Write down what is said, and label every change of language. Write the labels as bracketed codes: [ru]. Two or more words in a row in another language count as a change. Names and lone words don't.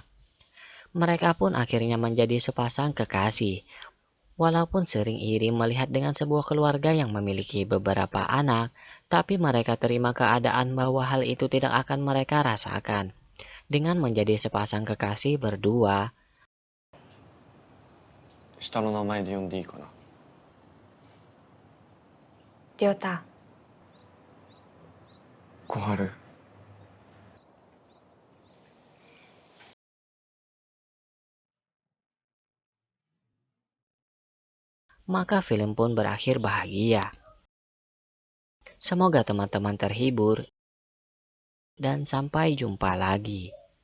[id] Mereka pun akhirnya menjadi sepasang kekasih. Walaupun sering iri melihat dengan sebuah keluarga yang memiliki beberapa anak, tapi mereka terima keadaan bahwa hal itu tidak akan mereka rasakan. Dengan menjadi sepasang kekasih berdua, [ja] 下の名前で呼んでいいかな。りょうた、小春。 [id] maka film pun berakhir bahagia. Semoga teman-teman terhibur dan sampai jumpa lagi.